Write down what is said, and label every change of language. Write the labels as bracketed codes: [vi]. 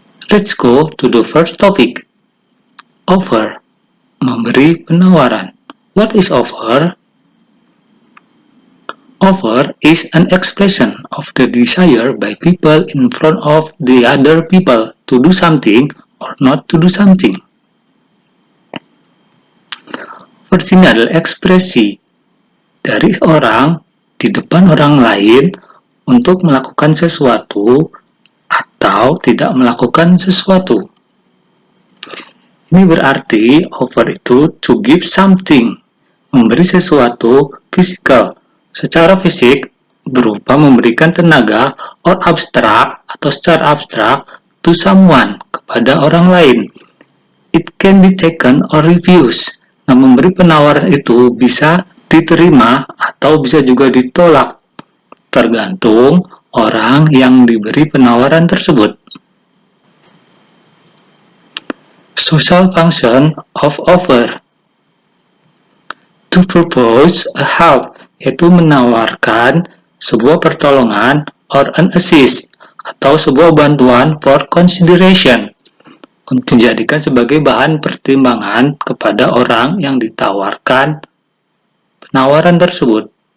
[en] Let's go to the first topic. Offer, [id] memberi penawaran. [en] What is offer? Offer is an expression of the desire by people in front of the other people to do something or not to do something. [id] Offer ini adalah ekspresi dari orang di depan orang lain untuk melakukan sesuatu atau tidak melakukan sesuatu. Ini berarti offer itu [en] to give something, [id] memberi sesuatu physical, secara fisik berupa memberikan tenaga or abstrak atau secara abstrak [en] to someone, [id] kepada orang lain. [en] It can be taken or refused. [id] Nah, memberi penawaran itu bisa diterima atau bisa juga ditolak, tergantung orang yang diberi penawaran tersebut. [en] Social function of offer. To propose a help, [id] yaitu menawarkan sebuah pertolongan [en] or an assist, [id] atau sebuah bantuan [en] for consideration, [id] untuk dijadikan sebagai bahan pertimbangan kepada orang yang ditawarkan penawaran tersebut.